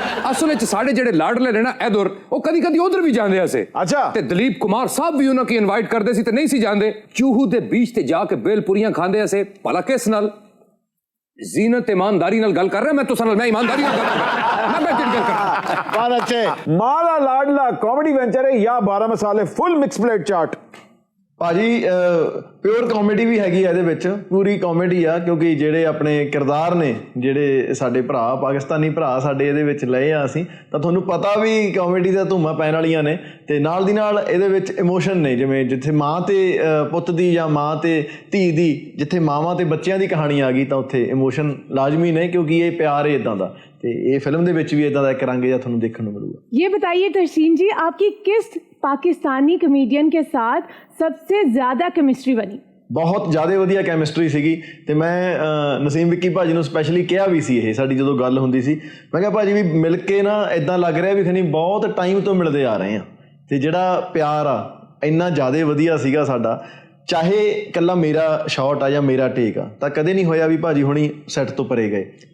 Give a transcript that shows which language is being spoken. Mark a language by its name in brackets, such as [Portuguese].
[Punjabi] ਅਸਲ ਵਿੱਚ ਸਾਡੇ ਜਿਹੜੇ ਲਾਡਲੇ ਨੇ ਨਾ ਇਧਰ, ਉਹ ਕਦੀ ਕਦੀ ਉਧਰ ਵੀ ਜਾਂਦੇ ਆ ਸੇ। ਅੱਛਾ। ਤੇ ਦਲੀਪ ਕੁਮਾਰ ਸਾਹਿਬ ਵੀ ਉਹਨਾਂ ਕੀ ਇਨਵਾਈਟ ਕਰਦੇ ਸੀ ਤੇ ਨਹੀਂ ਸੀ ਜਾਂਦੇ। ਚੂਹੂ ਦੇ ਬੀਚ ਤੇ ਜਾ ਕੇ ਬੇਲਪੁਰੀਆਂ ਖਾਂਦੇ ਆ ਸੇ। ਭਲਾ ਕਿਸ ਨਾਲ? ਜ਼ੀਨਤ ईमानदारी ਨਾਲ ਗੱਲ ਕਰ ਰਿਹਾ ਮੈਂ ਤੁਸਾਂ ਨਾਲ, ਮੈਂ ईमानदारी ਨਾਲ ਗੱਲ ਕਰ ਰਿਹਾ। [Hindi] बहुत अच्छे। माला लाडला कॉमेडी वेंचर है या 12 मसाले फुल मिक्स प्लेट चाट? [Punjabi] ਭਾਜੀ ਪਿਓਰ ਕਾਮੇਡੀ ਵੀ ਹੈਗੀ ਆ ਇਹਦੇ ਵਿੱਚ, ਪੂਰੀ ਕਾਮੇਡੀ ਆ, ਕਿਉਂਕਿ ਜਿਹੜੇ ਆਪਣੇ ਕਿਰਦਾਰ ਨੇ, ਜਿਹੜੇ ਸਾਡੇ ਭਰਾ ਪਾਕਿਸਤਾਨੀ ਭਰਾ ਸਾਡੇ ਇਹਦੇ ਵਿੱਚ ਲਏ ਆ ਅਸੀਂ, ਤਾਂ ਤੁਹਾਨੂੰ ਪਤਾ ਵੀ ਕਾਮੇਡੀ ਦਾ ਧੂੰਮਾਂ ਪੈਣ ਵਾਲੀਆਂ ਨੇ। ਤੇ ਨਾਲ ਦੀ ਨਾਲ ਇਹਦੇ ਵਿੱਚ ਇਮੋਸ਼ਨ ਨੇ, ਜਿਵੇਂ ਜਿੱਥੇ ਮਾਂ ਤੇ ਪੁੱਤ ਦੀ ਜਾਂ ਮਾਂ ਤੇ ਧੀ ਦੀ, ਜਿੱਥੇ ਮਾਵਾਂ ਤੇ ਬੱਚਿਆਂ ਦੀ ਕਹਾਣੀ ਆ ਗਈ ਤਾਂ ਉੱਥੇ ਇਮੋਸ਼ਨ ਲਾਜ਼ਮੀ ਨੇ, ਕਿਉਂਕਿ ਇਹ ਪਿਆਰ ਹੈ ਇਦਾਂ ਦਾ। ਤੇ ਇਹ ਫਿਲਮ ਦੇ ਵਿੱਚ ਵੀ ਇਦਾਂ ਦਾ ਇੱਕ ਰੰਗ ਜਿਹਾ ਤੁਹਾਨੂੰ ਦੇਖਣ ਨੂੰ ਮਿਲੂਗਾ। [Hindi] ये बताइए तरसीम जी, आपकी किस पाकिस्तानी कॉमेडियन के साथ सबसे ज्यादा केमिस्ट्री बनी? [Punjabi] ਬਹੁਤ ਜ਼ਿਆਦਾ ਵਧੀਆ ਕੈਮਿਸਟਰੀ ਸੀਗੀ। ਤੇ ਮੈਂ ਨਸੀਮ ਵਿੱਕੀ ਭਾਜੀ ਨੂੰ ਸਪੈਸ਼ਲੀ ਕਿਹਾ ਵੀ ਸੀ, ਇਹ ਸਾਡੀ ਜਦੋਂ ਗੱਲ ਹੁੰਦੀ ਸੀ, ਮੈਂ ਕਿਹਾ ਭਾਜੀ ਵੀ ਮਿਲ ਕੇ ਨਾ ਇਦਾਂ ਲੱਗ ਰਿਹਾ ਵੀ ਖਨੀ ਬਹੁਤ ਟਾਈਮ ਤੋਂ ਮਿਲਦੇ ਆ ਰਹੇ ਆ, ਤੇ ਜਿਹੜਾ ਪਿਆਰ ਆ ਇੰਨਾ ਜ਼ਿਆਦਾ ਵਧੀਆ ਸੀਗਾ ਸਾਡਾ। ਚਾਹੇ ਇਕੱਲਾ ਮੇਰਾ ਸ਼ਾਟ ਆ ਜਾਂ ਮੇਰਾ ਟੇਕ ਆ, ਤਾਂ ਕਦੇ ਨਹੀਂ ਹੋਇਆ ਵੀ ਭਾਜੀ ਹੁਣੀ ਸੈੱਟ ਤੋਂ ਪਰੇ ਗਏ।